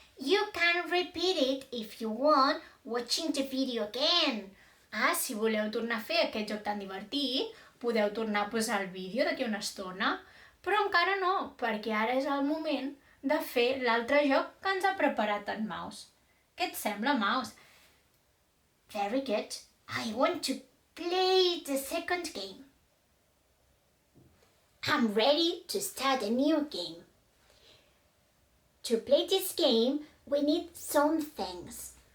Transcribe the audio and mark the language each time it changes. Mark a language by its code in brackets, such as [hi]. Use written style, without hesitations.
[en] You can repeat it if you want watching the video again. [ca] Si voleu tornar a fer aquest joc tan divertit, podeu tornar a posar el vídeo d'aquí una estona, però encara no, perquè ara és el moment de fer l'altre joc que ens ha preparat en Maus. Què et sembla, Maus? [en] Very good. I want to play the second game. I'm ready to start a new game. To play this game, we need some things.